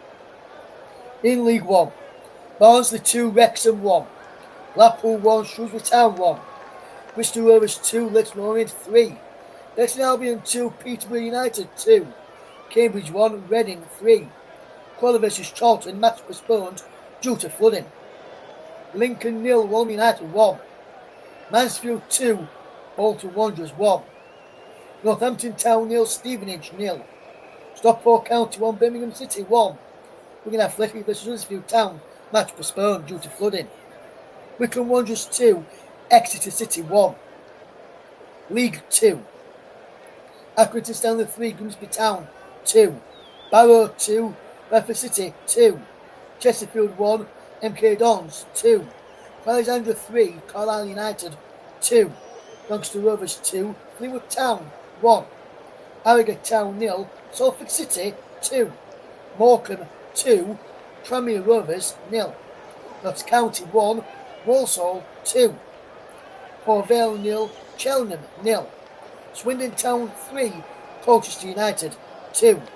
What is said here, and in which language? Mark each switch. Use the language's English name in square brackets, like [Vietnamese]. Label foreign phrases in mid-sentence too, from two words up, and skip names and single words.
[English] In League 1, Barnsley 2, Wrexham 1, Blackpool 1, Shrewsbury Town 1, Bristol Rovers 2, Leighton Orient 3, Leighton Albion 2, Peterborough United 2, Cambridge 1, Reading 3, Quella vs Charlton, match postponed due to flooding. Lincoln 0, Waltham United 1, Mansfield 2, Bolton Wanderers 1, Northampton Town 0, Stevenage 0, Stockport County 1, Birmingham City 1, Wigan Athletic vs Huddersfield Town, match postponed due to flooding. Wycombe Wanderers 2, Exeter City 1. League 2, Accrington Stanley 3, Grimsby Town 2, Barrow 2, Bradford City 2, Chesterfield 1, MK Dons 2, Alexandra 3, Carlisle United 2, Doncaster Rovers 2, Fleetwood Town 1, Harrogate Town 0, Salford City 2, Morecambe 2, Tranmere Rovers 0, Notts County 1, Walsall 2, Port Vale 0, Cheltenham 0, Swindon Town 3, Colchester United 2.